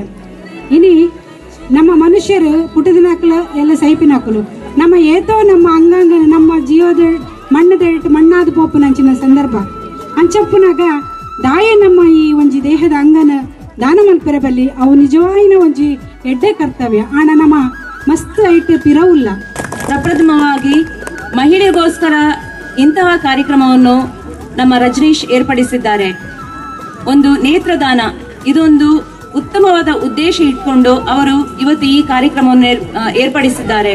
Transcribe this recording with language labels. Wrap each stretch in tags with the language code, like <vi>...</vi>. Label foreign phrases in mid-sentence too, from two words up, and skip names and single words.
<tcy>ಇನಿ ನಮ್ಮ ಮನುಷ್ಯರು ಪುಟದಿನಾಕಲು ಎಲ್ಲ ಸೈಪಿನಾಕಲು ನಮ್ಮ ಏತೋ ನಮ್ಮ ಅಂಗಾಂಗ ನಮ್ಮ ಜೀವದ ಮಣ್ಣಾದ ಪೋಪು ನಂಚಿನ ಸಂದರ್ಭ ಅಂಚಪ್ಪನಾಗ ದಾಯ ನಮ್ಮ ಈ ಒಂಜಿ ದೇಹದ ಅಂಗನ ದಾನ ಮಲ್ಪೆರೆ ಬಲ್ಲಿ ಅವು ನಿಜವಾಯಿನ ಒಂಜಿ ಎಡ್ಡೆ ಕರ್ತವ್ಯ. ಆಣ ನಮ್ಮ ಮಸ್ತ್ ಐಟ್ ಪಿರವುಲ್ಲ.</tcy> <kn>ಪ್ರಪ್ರಥಮವಾಗಿ ಮಹಿಳೆಗೋಸ್ಕರ ಇಂತಹ ಕಾರ್ಯಕ್ರಮವನ್ನು ನಮ್ಮ ರಜನೀಶ್ ಏರ್ಪಡಿಸಿದ್ದಾರೆ. ಒಂದು ನೇತ್ರದಾನ, ಇದೊಂದು ಉತ್ತಮವಾದ ಉದ್ದೇಶ ಇಟ್ಕೊಂಡು ಅವರು ಇವತ್ತು ಈ ಕಾರ್ಯಕ್ರಮವನ್ನು ಏರ್ಪಡಿಸಿದ್ದಾರೆ.</kn>